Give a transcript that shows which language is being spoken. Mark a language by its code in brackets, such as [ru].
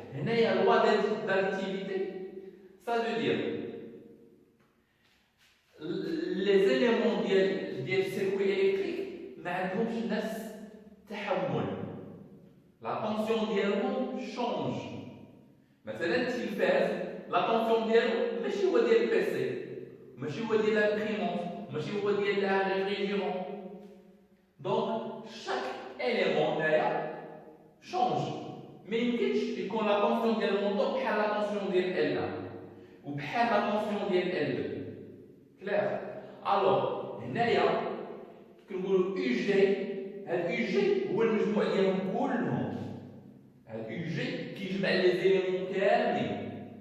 [fr] Il y a la loi d'additivité. Ça veut dire les éléments du circuit électrique [ar] ما عندهمش نفس التحمل. [fr] La tension [ar] ديالهم [fr] change. [ar] مثلا التلفاز [fr] la tension [ar] ديالو ماشي هو ديال البيسي ماشي هو ديال لامبريمونت ماشي هو ديال لا ريفريجيرون. [fr] Donc chaque élément [ar] هنايا [fr] change. [ar] ما يمكنش يكون [fr] la tension [ar] ديال الموتور بحال la tension ديال L1 وبحال la tension ديال L2. [fr] Clair. Alors [ar] هنايا كنقولوا يو جي. هاد يو جي هو المجموع ديالهم كلهم. هاد يو جي كيجمع لي زيليمون كاملين.